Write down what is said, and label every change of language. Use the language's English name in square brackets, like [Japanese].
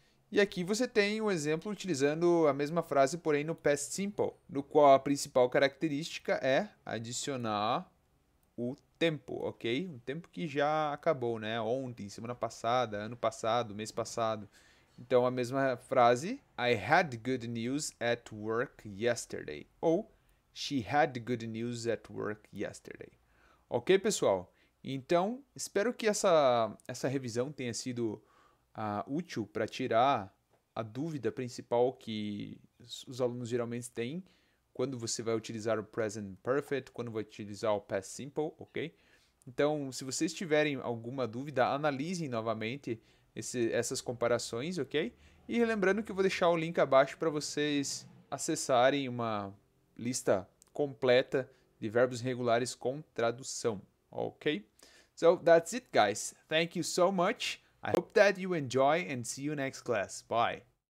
[Portuguese] E aqui você tem um exemplo utilizando a mesma frase, porém no past simple, no qual a principal característica é adicionar o tempo, ok? O tempo que já acabou, né? Ontem, semana passada, ano passado, mês passado. Então a mesma frase, [English] I had good news at work yesterday. Ou she had good news at work yesterday. [Portuguese] Ok, pessoal? Então, espero que essa revisão tenha sido útil para tirar a dúvida principal que os alunos geralmente têm quando você vai utilizar o present perfect, quando vai utilizar o past simple, ok? Então, se vocês tiverem alguma dúvida, analisem novamente essas comparações, ok? E lembrando que eu vou deixar o link abaixo para vocês acessarem uma lista completa de verbos regulares com tradução, ok? [English] So that's it, guys. Thank you so much. I hope that you enjoy and see you next class. Bye.